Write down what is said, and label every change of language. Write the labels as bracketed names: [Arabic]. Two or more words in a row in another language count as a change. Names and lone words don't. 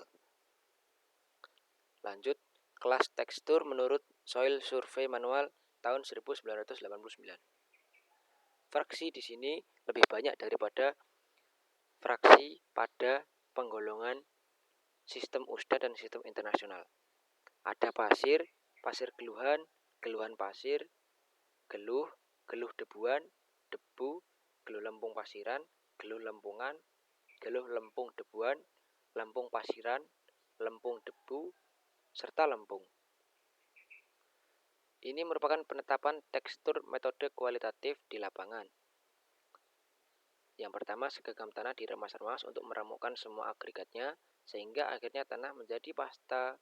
[Indonesian] Lanjut, kelas tekstur menurut Soil Survey Manual tahun 1989. Fraksi di sini lebih banyak daripada fraksi pada penggolongan sistem USDA dan sistem internasional. Ada pasir, pasir geluhan, geluhan pasir, geluh debuan, debu, geluh lempung pasiran, geluh lempungan, geluh lempung debuan, lempung pasiran, lempung debu, serta lempung. Ini merupakan penetapan tekstur metode kualitatif di lapangan. Yang pertama, segenggam tanah diremas-remas untuk meremukan semua agregatnya, sehingga akhirnya tanah menjadi pasta.